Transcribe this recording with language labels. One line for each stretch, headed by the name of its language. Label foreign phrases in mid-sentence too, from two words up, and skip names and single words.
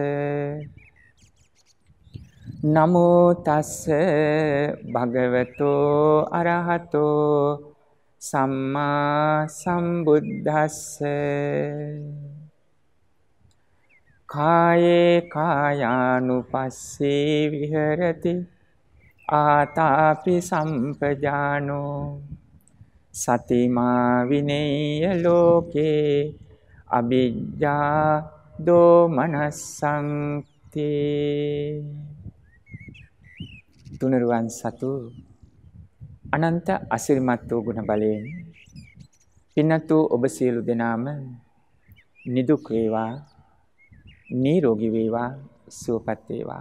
Pali: නමෝ තස්ස භගවතෝ අරහතෝ සම්මා සම්බුද්දස්ස කායේ කායානුපස්සී විහෙරති ආතාපි සම්පජානෝ සතිමා විනේය ලෝකේ අවිජ්ජා දෝමනස්සංති.
Sinhala: තුනුරුවන් සතු අනන්ත අසිරිමත් වූ ගුණ බලයෙන් පින්වත් වූ ඔබ සියලු දෙනාම නිදුක් වේවා, නිරෝගී වේවා, සුවපත් වේවා.